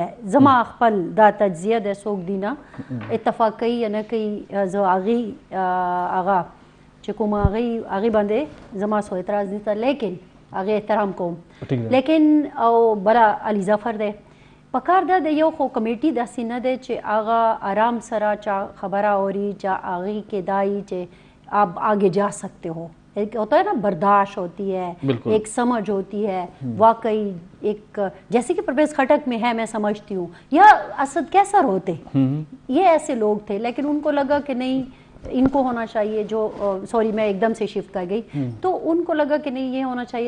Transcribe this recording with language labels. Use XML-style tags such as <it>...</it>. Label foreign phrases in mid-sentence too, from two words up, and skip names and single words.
<ps>زما خپل دا تجزیه دی، څوک دي نه اتفاق کوي یا نه کوي، زه هغې هغه چې کوم هغې باندې زما څه اعتراض نشته، لیکن هغې احترام کوم. لیکن او بله علي ظفر دی. پکار دا دی یو خو کمیټي داسې نه دی چې هغه آرام سره چا خبره اوري چا هغې کې دای چې</ps> <ur>آپ آگے جا سکتے ہو. ایک ہوتا ہے نا برداشت ہوتی ہے، ایک سمجھ ہوتی ہے. واقعی ایک جیسے کہ پرویز خٹک میں ہے، میں سمجھتی ہوں، یا اسد کیسر ہوتے یہ ایسے لوگ تھے، لیکن ان کو لگا کہ نہیں ان کو ہونا چاہیے جو سوری میں ایک دم سے شفٹ کر گئی، تو ان کو لگا کہ نہیں یہ ہونا چاہیے.</ur>